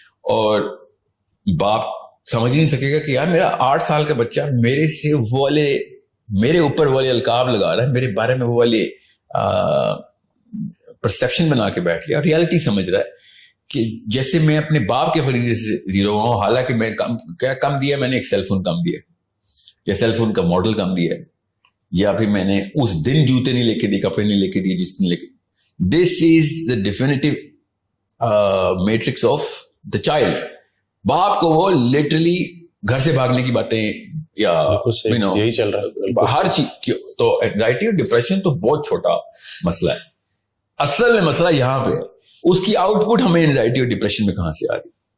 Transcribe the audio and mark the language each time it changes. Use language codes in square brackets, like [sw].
[ur] اور باپ سمجھ ہی نہیں سکے گا کہ یار میرا 8 سال کا بچہ میرے سے وہ والے, میرے اوپر والے القاب لگا رہا ہے, میرے بارے میں وہ والے پرسیپشن بنا کے بیٹھ لیا, اور ریالٹی سمجھ رہا ہے کہ جیسے میں اپنے باپ کے فریضے سے زیرو ہوا ہوں, حالانکہ میں کم دیا, میں نے ایک سیل فون کم دیا, یا سیل فون کا ماڈل کم دیا ہے, یا پھر میں نے اس دن جوتے نہیں لے کے دیے, کپڑے نہیں لے کے دیے جس دن لے کے. [en] This is the definitive matrix of the child. [ur] باپ کو وہ لٹرلی گھر سے بھاگنے کی باتیں, یا یہی چل رہا ہے ہر چیز. تو اینگزائٹی اور ڈپریشن تو بہت چھوٹا مسئلہ ہے, اصل میں مسئلہ یہاں پہ ہے, اس کی آؤٹ پٹ ہمیں اینگزائٹی اور ڈپریشن میں کہاں سے آ رہی.